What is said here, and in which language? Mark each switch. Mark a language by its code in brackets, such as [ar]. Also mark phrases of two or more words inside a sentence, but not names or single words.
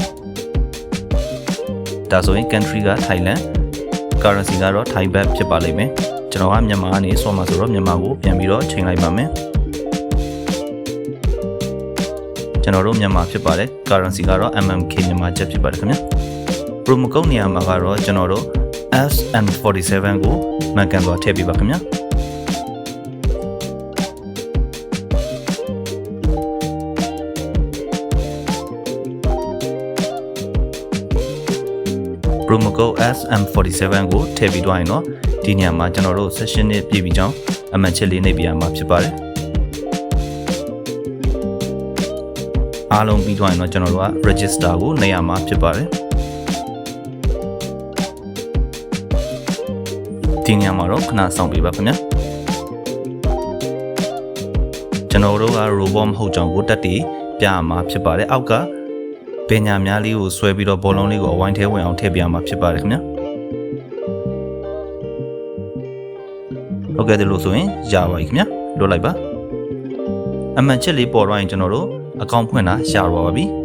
[my] ဒါဆိုရင် country က Thailand currency ကတော့ [en] Thai baht [my] ဖြစ်ပါလိမ့်မယ်ကျွန်တော်ကမြန်မာကနေဆော့မှာဆိုတော့မြန်မာကိုပြန်ပြီးတော့ချိန်လိုက်ပါမယ် ကျွန်တော်တို့မြန်မာဖြစ်ပါတယ် currency ကတော့ MMK မြန်မာကျပ်ဖြစ်ပါတယ်ခင်ဗျာ [en] promo code [my] နေရာမှာကတော့ကျွန်တော်တို့ SN47 ကိုမှန်ကန်စွာထည့်ပေးပါခင်ဗျာ [en] promo code [my] SM47 ကိုထည့်ပြီးတော့ရင်တော့ဒီနေရာမှာကျွန်တော်တို့ session နဲ့ပြည့်ပြီးကြောင်းအမှတ်ချက်လေးနှိပ်ပြရမှာဖြစ်ပါတယ်အားလုံးပြီးတော့ရင်တော့ကျွန်တော်တို့က register ကိုနှိပ်ရမှာဖြစ်ပါတယ် ဒီနေရာမှာတော့ခဏစောင့်ပေးပါခင်ဗျာကျွန်တော်တို့က robot မဟုတ်ကြောင်းကိုတက်တည်ပြရမှာဖြစ်ပါတယ်အောက်ကပညာများလေးကိုဆွဲပြီးတော့ဘောလုံးလေးကိုအဝိုင်းထဲဝင်အောင်ထည့်ပြရမှာဖြစ်ပါတယ်ခင်ဗျာဟုတ်ကဲ့ဒီလိုဆိုရင်ရပါပြီခင်ဗျာလွှတ်လိုက်ပါအမှန်ချက်လေးပေါ်တော့ရင်ကျွန်တော်တို့အကောင့်ဖွင့်တာရတော့ပါပြီ